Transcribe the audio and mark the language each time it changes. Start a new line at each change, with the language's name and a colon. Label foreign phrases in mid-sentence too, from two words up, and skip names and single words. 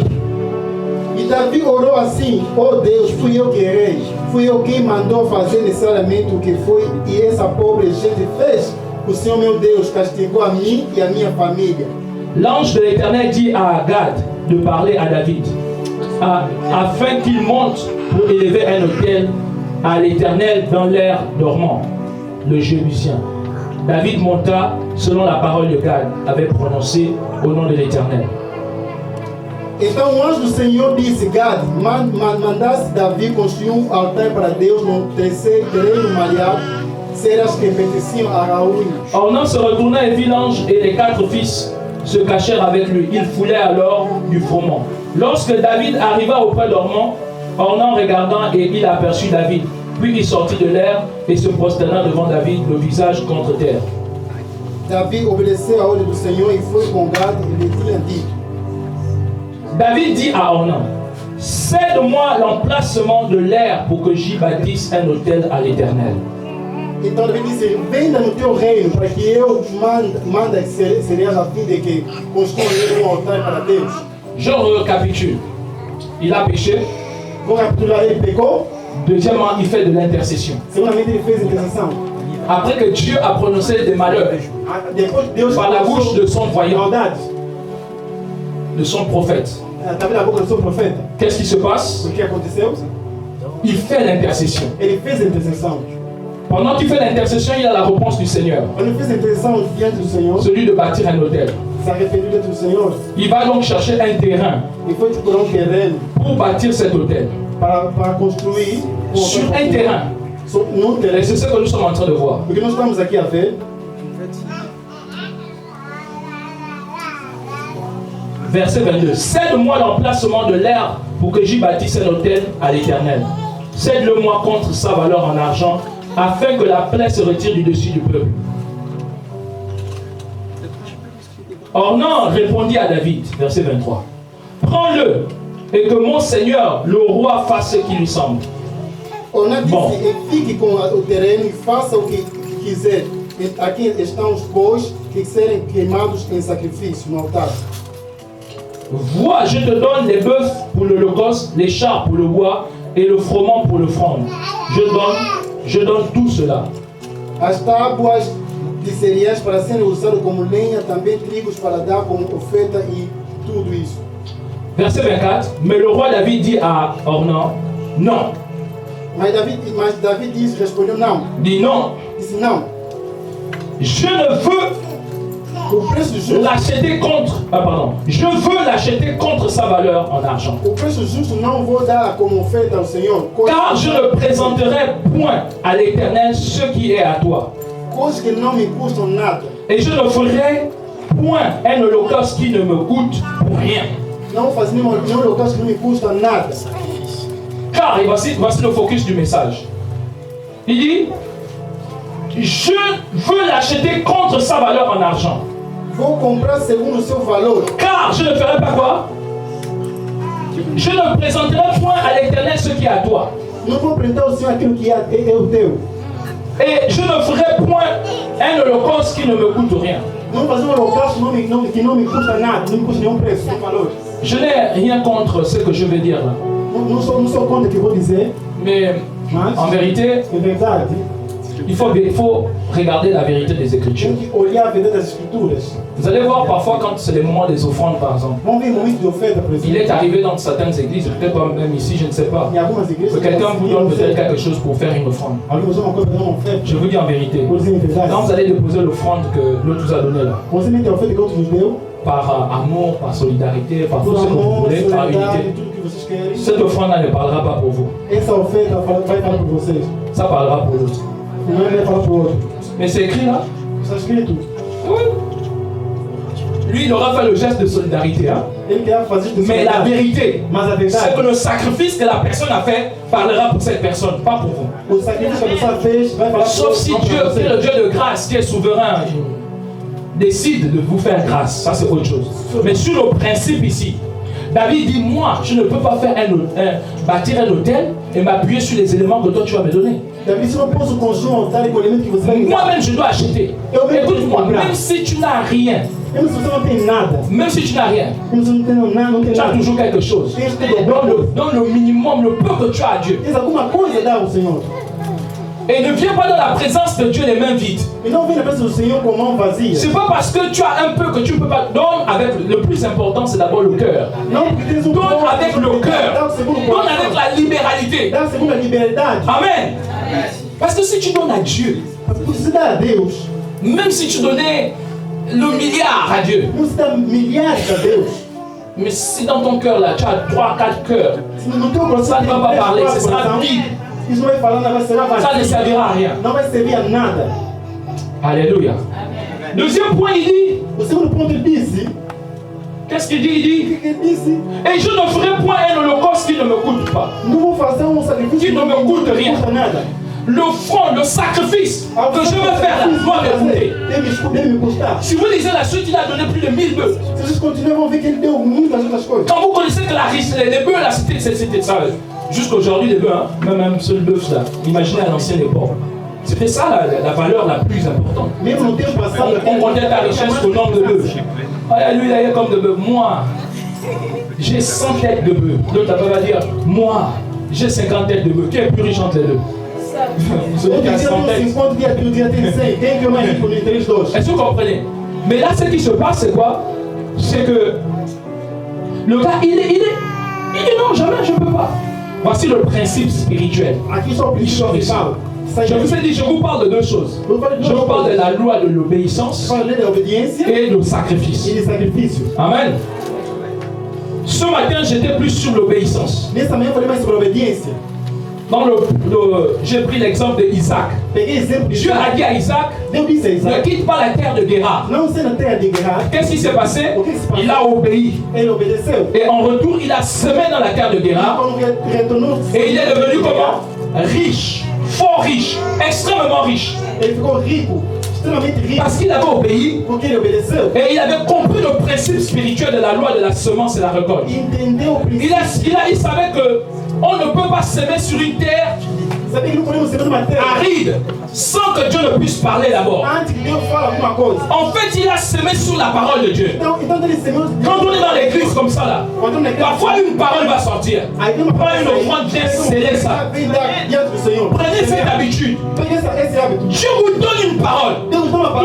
Portuguese: E Davi orou assim: oh Deus, fui eu que errei. Fui eu quem mandou fazer necessariamente o que foi, e essa pobre gente fez. O Senhor meu Deus castigou a mim e a minha família.
French: L'ange de l'Éternel dit à Gad de parler à David, afin qu'il monte pour élever un autel à l'Éternel dans l'air dormant, le Jébusien. David monta selon la parole que Gad avait prononcée au nom de l'Éternel.
Portuguese: Então o anjo do Senhor disse: Gad, mandasse Davi construir altar para Deus no terreno malhado, ceras que pertenciam a Raul.
French: Ornan se retourna et vit l'ange et les 4 fils se cachèrent avec lui. Ils foulaient alors du froment. Lorsque David arriva auprès d'Ornan, Ornan regardant et il aperçut David. Puis il sortit de l'air et se prosterna devant David, le visage contre terre.
Portuguese: Davi obedeceu à ordem do Senhor e foi com Gad e lhe tinha dito.
French: David dit à Ornan, cède-moi l'emplacement de l'air pour que j'y bâtisse un autel à l'Éternel.
Portuguese: Então Davi disse: Venha no teu reino para que eu mande cereais a fim de que construa altar para Deus.
French: Je récapitule. Il a péché.
Portuguese: Vou recapitular: ele pecou.
French: Deuxièmement, il fait de l'intercession.
Portuguese: Segundamente, ele fez intercessão.
French: Après que Dieu a prononcé des malheurs
Portuguese: Depois Deus
French: par la bouche de son voyant,
Portuguese: maldade.
French: de son prophète,
Portuguese: Estava na boca do seu profeta.
French: qu'est-ce qui se passe?
Portuguese: O que aconteceu?
French: Il fait l'intercession.
Portuguese: Ele fez a intercessão.
French: Pendant qu'il fait l'intercession, il a la réponse du Seigneur,
Portuguese: Quando ele fez a intercessão diante do Senhor,
French: celui de bâtir un autel.
Portuguese: se arrependeu diante do Senhor
French: Il va donc chercher un terrain
Portuguese: e foi procurar terreno
French: pour bâtir cet autel.
Portuguese: para construir
French: Sur un terrain.
Portuguese: num
French: Et
Portuguese: terreno.
French: c'est ce que nous sommes en train de voir.
Portuguese: O que nós estamos aqui a ver,
French: Verset 22. Cède-moi l'emplacement de l'air pour que j'y bâtisse un autel à l'Éternel. Cède-le-moi contre sa valeur en argent, afin que la plaie se retire du dessus du peuple. Ornan répondit à David, verset 23. Prends-le et que mon Seigneur, le roi, fasse ce qui lui semble.
Portuguese: Ornan disse: Bom. Fique com o terreno e faça o que quiser. Aqui estão os bois que serem queimados em sacrifício no altar.
French: Vois, je te donne les bœufs pour l'holocauste, les chars pour le bois et le froment pour l'offrande. Je donne tout cela.
Portuguese: As tábuas de cereais para serem usadas como lenha, também trigos para dar como oferta e tudo isso.
French: Verset 24. Mais le roi David dit à Ornan, non.
Portuguese: Mas Davi disse, respondeu não.
French: Dit non.
Portuguese: Disse não.
French: Je ne veux
Portuguese: O preço justo,
French: l'acheter contre. Je veux l'acheter contre sa valeur en argent.
Portuguese: o preço justo não vou dar como oferta ao Senhor.
French: Car je ne présenterai point à l'Éternel ce qui est à toi.
Portuguese: Coisas que não me custam nada.
French: Et je ne ferai point un holocauste qui ne me coûte pour rien.
Portuguese: Não vou fazer nenhum holocausto que não me custa nada.
French: Car, et voici le focus du message. Il dit, je veux l'acheter contre sa valeur en argent.
Portuguese: Vou comprar segundo o seu valor.
French: Car je ne ferai pas quoi? Je ne présenterai point à l'Éternel ce qui est à toi.
Portuguese: Não vou apresentar ao Senhor aquilo que é o teu.
French: Et je ne ferai point un holocauste qui ne me coûte rien.
Portuguese: Não vou fazer holocausto que não me custa nada, não me custa nenhum preço, nenhum valor.
French: Je n'ai rien contre ce que je vais dire là.
Portuguese: Não sou contra o que vou dizer,
French: Mais
Portuguese: mas
French: en vérité,
Portuguese: é verdade.
French: il faut regarder la vérité des Écritures.
Portuguese: Tem que olhar a verdade das Escrituras.
French: Vous allez voir parfois quand c'est les moments des offrandes par exemple.
Portuguese: Vamos ver momentos de oferta, por
French: Il est
Portuguese: exemplo.
French: arrivé dans certaines églises, peut-être pas même ici, je ne sais pas,
Portuguese: Em algumas
French: que
Portuguese: igrejas,
French: quelqu'un vous donne peut-être
Portuguese: oferta.
French: quelque chose pour faire une offrande.
Portuguese: Alguém usou uma coisa para dar uma oferta.
French: Je vous dis en vérité,
Portuguese: Vou dizer a verdade.
French: quand vous allez déposer l'offrande que l'autre vous a donnée là,
Portuguese: Você mete a oferta que outro nos deu,
French: par amour, par solidarité, par tout
Portuguese: por
French: ce que vous
Portuguese: amor,
French: voulez, par
Portuguese: solidariedade,
French: unité,
Portuguese: tudo que vocês querem.
French: cette offrande-là ne parlera pas pour vous,
Portuguese: Essa oferta vai falar por vocês.
French: ça parlera pour l'autre.
Portuguese: Não vai falar para o outro.
French: Mais c'est écrit là.
Portuguese: Está escrito.
French: Oui. Lui, il aura fait le geste de solidarité, hein.
Portuguese: Ele quer fazer isso.
French: Mais la vérité,
Portuguese: Mas a
French: c'est que
Portuguese: verdade,
French: le sacrifice que la personne a fait parlera pour cette personne, pas pour vous.
Portuguese: o sacrifício que a pessoa fez vai falar
French: Sauf si
Portuguese: não
French: Dieu,
Portuguese: para
French: qui est
Portuguese: você.
French: le Dieu de grâce, qui est souverain, décide de vous faire grâce. Ça, c'est autre chose. Mais sur le principe ici, David dit, moi, je ne peux pas faire bâtir un hôtel et m'appuyer sur les éléments que toi, tu vas me donner.
Portuguese: Davi, se não posso construir um altar com o elemento que você vai me dar.
French: Moi-même, je dois acheter. Écoute-moi, même si tu n'as rien,
Portuguese: Mesmo se você não tem nada,
French: même si tu n'as rien,
Portuguese: mesmo se não tem nada, não tem
French: tu as
Portuguese: nada,
French: toujours quelque chose.
Portuguese: tens tudo.
French: Donne le minimum, le peu que tu as à Dieu.
Portuguese: Tens alguma coisa a dar ao Senhor.
French: Et ne viens pas dans la présence de Dieu les mains vides.
Portuguese: E não vem na presença do Senhor com a mão vazia.
French: C'est pas parce que tu as un peu que tu ne peux pas. Donne avec le plus important, c'est d'abord le cœur.
Portuguese: Não porque tens um
French: Donne
Portuguese: pouco,
French: avec le
Portuguese: dá
French: cœur.
Portuguese: o segundo
French: Donne avec
Portuguese: coração.
French: la libéralité.
Portuguese: Dá a segunda liberdade.
French: Amen. Parce que si tu donnes à Dieu,
Portuguese: Porque se dá a Deus,
French: même si tu donnais le milliard à Dieu,
Portuguese: não se dá milhares a Deus.
French: mais si dans ton cœur là, tu as 3, 4 cœurs,
Portuguese: Se no teu coração
French: Ça ne
Portuguese: tem
French: va pas
Portuguese: três,
French: parler,
Portuguese: quatro
French: ce sera
Portuguese: coração,
French: vide.
Portuguese: isso não vai falar, não vai ser
French: ça ne
Portuguese: vazio.
French: servira à rien.
Portuguese: Não vai servir a nada.
French: Alléluia. Deuxième point, il dit,
Portuguese: O segundo ponto ele disse,
French: qu'est-ce qu'il dit? Il
Portuguese: o
French: dit,
Portuguese: que ele disse?
French: et je ne ferai point un holocauste qui ne me coûte pas.
Portuguese: Não vou fazer um sacrifício Que não me custa rien. custa nada.
French: L'offrande, le sacrifice que je veux faire là doit me coûter.
Portuguese: Deve me custar.
French: Si vous lisez la suite, il a donné plus de 1000 bœufs.
Portuguese: Se vocês continuam, vão ver que ele deu muitas outras coisas.
French: Quand vous connaissez que les bœufs là, c'était ça. Jusqu'aujourd'hui, les bœufs, hein, même ce bœuf là, imaginez à l'ancienne époque. C'était ça la valeur la plus importante.
Portuguese: Mesmo no tempo passado,
French: On comptait ta richesse au nombre de bœufs. Ah, lui, il a eu comme de bœufs. Moi, j'ai 100 têtes de bœufs. L'autre va dire, moi, j'ai 50 têtes de bœufs. Qui est plus riche entre les deux? Celui qui a 100 têtes.
Portuguese: 50 dias, outro dia tem 100. Quem que é mais rico entre eles dois?
French: Est-ce que vous comprenez? Mais là, ce qui se passe, c'est quoi? C'est que le gars, il dit non, jamais, je ne peux pas. Voici le principe spirituel.
Portuguese: Aqui só o princípio principal.
French: Je vous ai dit, je vous parle de deux choses. Je vous parle de la loi de l'obéissance
Portuguese: Falei da obediência
French: et du sacrifice.
Portuguese: e de sacrifício.
French: Amen. Ce matin, j'étais plus sur l'obéissance.
Portuguese: Nessa manhã eu falei mais sobre a obediência.
French: J'ai pris l'exemple d'Isaac.
Portuguese: Peguei exemplo de
French: Dieu a dit à Isaac,
Portuguese: Deus disse a
French: ne
Portuguese: Isaac,
French: quitte pas la terre de Guérard.
Portuguese: não ser na terra de Gerar.
French: Qu'est-ce qui s'est passé? Il a obéi.
Portuguese: Ele obedeceu.
French: Et en retour, il a semé dans la terre de Guérard.
Portuguese: Quando retornou,
French: Et il est devenu comment? Riche, fort riche, extrêmement riche.
Portuguese: ele ficou rico, extremamente rico,
French: Parce qu'il avait obéi
Portuguese: porque ele obedeceu.
French: et il avait compris le principe spirituel de la loi de la semence et la récolte.
Portuguese: Entendeu o princípio.
French: Il savait que on ne peut pas semer sur une terre
Portuguese: Sabia que não podemos ser uma terra
French: aride, sans que Dieu ne puisse parler d'abord.
Portuguese: antes que Deus fale alguma coisa.
French: En fait, il a semé sur la parole de Dieu.
Portuguese: Então ele semeou.
French: Quand on est dans l'église comme ça là,
Portuguese: Quando na igreja,
French: parfois une parole va sortir.
Portuguese: aí tem uma
French: Prends une offrande bien scellée ça.
Portuguese: Vem dar diante do Senhor.
French: Prenez cette habitude.
Portuguese: Pega esse hábito.
French: Dieu vous donne une parole.
Portuguese: Deus dá uma